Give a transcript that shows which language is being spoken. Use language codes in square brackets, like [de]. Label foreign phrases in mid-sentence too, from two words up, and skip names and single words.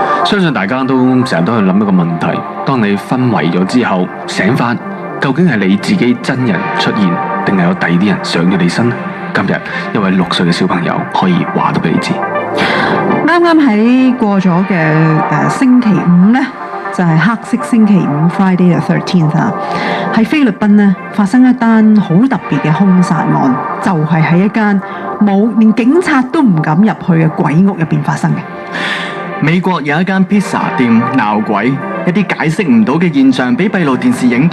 [yue] 相信大家都成日都去諗一個問題：當你昏迷咗之後醒返，究竟係你自己真人出現，定係有第二啲人上咗你身呢？今日一位6歲嘅小朋友可以話到俾你知。啱啱喺過咗嘅星期五呢，就係黑色星期五 [en] Friday the 13th [yue] 啊，喺菲律賓呢發生一單好特別嘅兇殺案，就係喺一間連警察都唔敢入去嘅鬼屋入邊發生嘅。美國有一間披薩店鬧鬼，一啲解釋唔到嘅現象俾閉路電視影到。